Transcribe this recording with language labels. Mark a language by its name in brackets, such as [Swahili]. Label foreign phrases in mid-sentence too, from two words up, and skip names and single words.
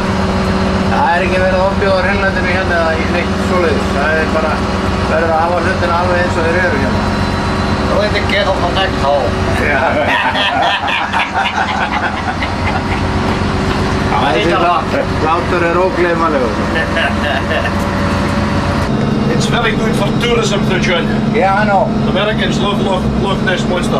[Icelandic] Það er ekki verið að ofbjóða hreinlætinu hérna eða neitt svoleiðis. Það er bara verður að hafa hlutina alveg eins og þeir eru hérna. Þú veit ekki að koma nægt á. Þessi hlátur er ógleymanlegur. [English] It's very good for tourism, John. Yeah, I know. Americans love Loch Ness Monster.